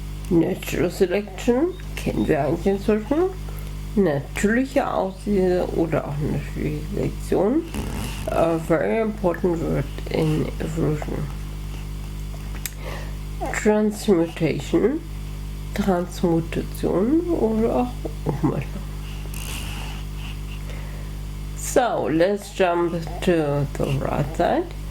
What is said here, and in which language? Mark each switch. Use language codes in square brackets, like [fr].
[de] Natural Selection kennen wir eigentlich inzwischen. Natürliche Auslese oder auch natürliche Selektion. [en] A very important word in evolution. [de] Transmutation, Transmutation oder auch Umwandlung. [en] So, let's jump to the right side.